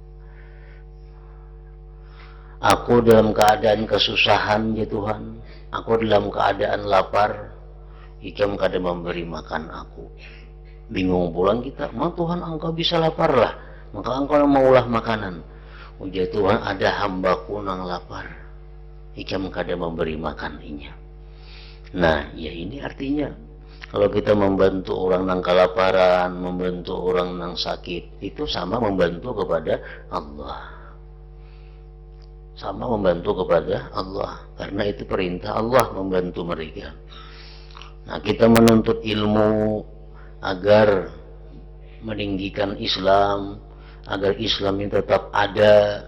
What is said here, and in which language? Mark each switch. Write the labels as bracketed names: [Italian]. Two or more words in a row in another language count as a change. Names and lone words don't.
[Banjar] Aku dalam keadaan kesusahan ya Tuhan, aku dalam keadaan lapar, ikam kada memberi makan aku. Bingung pulang kita, ma Tuhan engkau bisa lapar lah, maka engkau maulah makanan. Ujar Tuhan, ada hambaku nang lapar, ikam kada memberi makannya. Nah ya ini artinya, kalau kita membantu orang nang kelaparan, membantu orang nang sakit, itu sama membantu kepada Allah. Sama membantu kepada Allah, karena itu perintah Allah membantu mereka. [Indonesian] Nah, kita menuntut ilmu agar meninggikan Islam, agar Islam ini tetap ada.